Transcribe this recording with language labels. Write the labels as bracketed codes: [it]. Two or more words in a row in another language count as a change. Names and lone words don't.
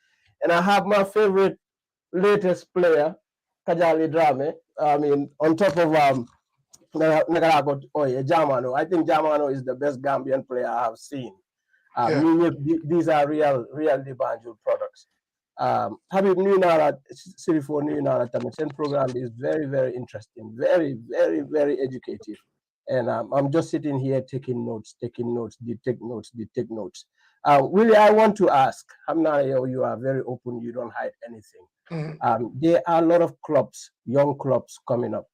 [en] And I have my favorite latest player, Kajali Drame. I mean, on top of Jamano. I think Jamano is the best Gambian player I have seen. These are real Banjul products. [wo] Habib nuyu naa la Sirifo nuyu naa la tamit seen programme [en] is very, very interesting, very, very, very educative, and I'm just sitting here taking notes. Willie, I want to ask, you are very open, you don't hide anything. There are a lot of clubs, young clubs coming up.